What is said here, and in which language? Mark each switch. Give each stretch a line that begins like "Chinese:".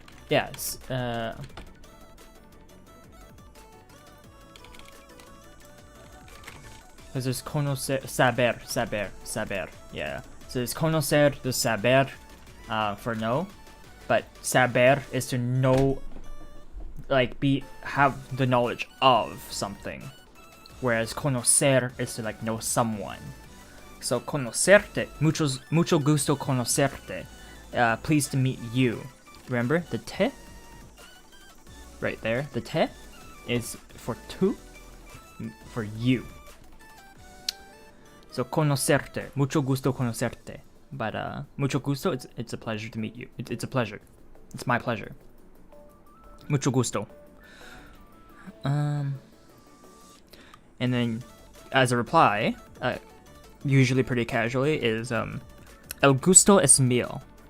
English: Yes. Because there's conocer, saber. Yeah. So there's conocer, there's saber, for know, but saber is to know, like have the knowledge of something, whereas conocer is to like know someone.
Spanish: So conocerte, mucho gusto conocerte.
English: Pleased to meet you. Remember the te? Right there. The te is for tu, for you.
Spanish: So conocerte, mucho gusto conocerte.
English: But
Spanish: mucho gusto,
English: it's a pleasure to meet you. It's a pleasure. It's my pleasure.
Spanish: Mucho gusto.
English: And then as a reply, usually pretty casually, is
Spanish: el gusto es mío.